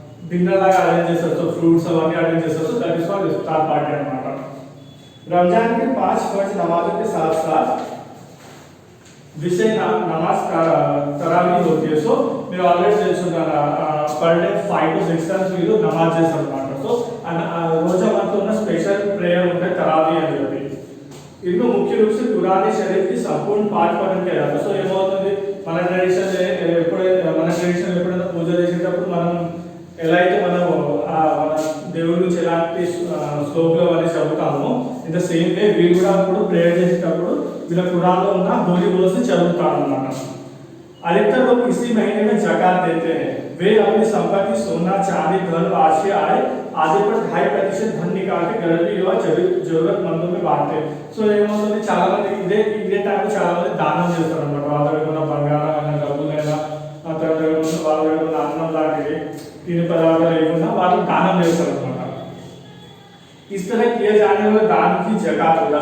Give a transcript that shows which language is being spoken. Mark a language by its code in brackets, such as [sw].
[te] Dinner లాగా arrange చేస్తారు, so fruits అవన్నీ अरेंज చేస్తారు, so [en] that is called iftar party [te] అన్నమాట। [hi] रमजान के 5 फर्ज नमाजों के साथ साथ विषय नमाज तरावी होती है। [te] సో మీరు ఆల్రెడీ తెలుసుకున్నారు, పర్ డే 5 to 6 టైమ్స్ మీరు నమాజ్ చేస్తారు అన్నమాట। సో రోజా మనతో ఉన్న స్పెషల్ ప్రేయర్ ఉంటాయి తరాवी అని చెప్పి। [hi] इनमें मुख्य रूप से कुरान शरीफ की संपूर्ण पाठ पठन किया जाता है। [te] సో ఏమవుతుంది, మన ట్రెడిషన్ ఎప్పుడైనా పూజ చేసేటప్పుడు మనం ఎలా అయితే మనం మన దేవుడి నుంచి ఎలాంటి శ్లోకాలు అనేది చదువుతామో, ఇన్ ద సేమ్ వే వీళ్ళు కూడా అప్పుడు ప్రేయర్ చేసేటప్పుడు వీళ్ళ ఖురాన్లో ఉన్న హోలీ వర్డ్స్ చదువుతారు అన్నమాట। [hi] अधिकतर लोग इसी महीने में ज़कात देते हैं। वे अपनी संपत्ति सोना चांदी धन राशि आय आदि पर 2.5% धन निकाल के गरीबी व जरूरतमंदों में बांटते हैं। [te] సో ఏమవుతుంది, చాలా మంది ఇదే టైంలో చాలా మంది దానం చేస్తారు అన్నమాట। వాళ్ళ దగ్గర ఉన్న బంగారం అయినా డబ్బులైనా వాళ్ళ దగ్గర ఉన్న అన్నం లాంటివి తినే పదార్థాలు ఏమన్నా వాళ్ళు దానం చేస్తారు అన్నమాట। [hi] इस तरह किए जाने वाले दान की जकात होगा।